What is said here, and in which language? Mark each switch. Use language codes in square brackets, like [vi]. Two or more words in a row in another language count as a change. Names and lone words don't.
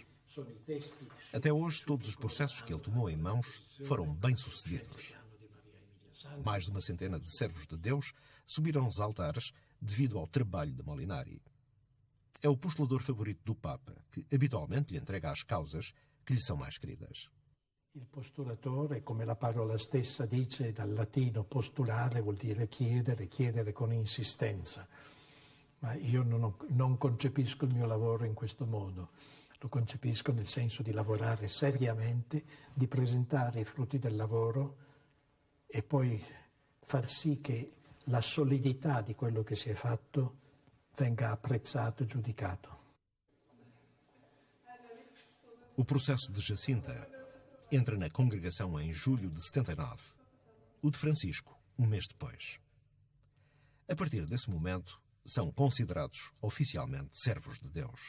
[pt] Até hoje, todos os processos que ele tomou em mãos foram bem-sucedidos. Mais de uma centena de servos de Deus subiram aos altares devido ao trabalho de Molinari. É o postulador favorito do Papa, que habitualmente lhe entrega as causas [it] che gli sono [pt] mais queridas. [it] Il postulatore, come la parola stessa dice, dal latino postulare vuol dire chiedere, chiedere con insistenza. Ma io non concepisco il mio lavoro in questo modo. Lo concepisco nel senso di lavorare seriamente, di presentare i frutti del lavoro e poi far sì che la solidità di quello che si è fatto venga apprezzato e giudicato. [pt] O processo de Jacinta entra na congregação em julho de 79. O de Francisco, um mês depois. A partir desse momento, são considerados oficialmente servos de Deus.